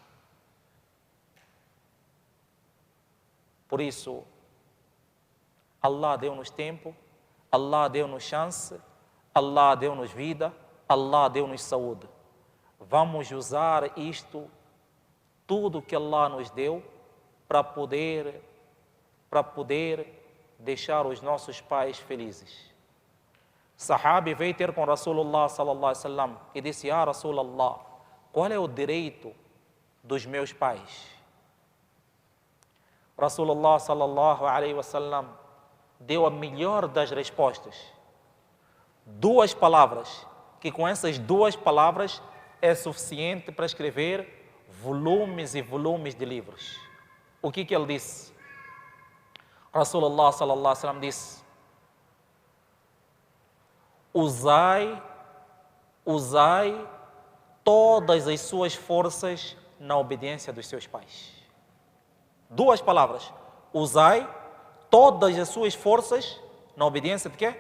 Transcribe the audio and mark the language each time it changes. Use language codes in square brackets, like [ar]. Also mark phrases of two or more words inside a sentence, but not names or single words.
[pt] Por isso, Allah deu-nos tempo, Allah deu-nos chance, Allah deu-nos vida, Allah deu-nos saúde. Vamos usar isto, tudo que Allah nos deu, para poder deixar os nossos pais felizes. Sahabi veio ter com Rasulullah [ar] صلى الله عليه وسلم [pt] e disse: [ar] يا رسول الله, [pt] qual é o direito dos meus pais? Rasulullah [ar] صلى الله عليه وسلم [pt] deu a melhor das respostas. 2 palavras, que com essas 2 palavras é suficiente para escrever volumes e volumes de livros. O que ele disse? Rasulullah [ar] صلى الله عليه وسلم [pt] disse: usai todas as suas forças na obediência dos seus pais. 2 palavras. Usai todas as suas forças na obediência de quê?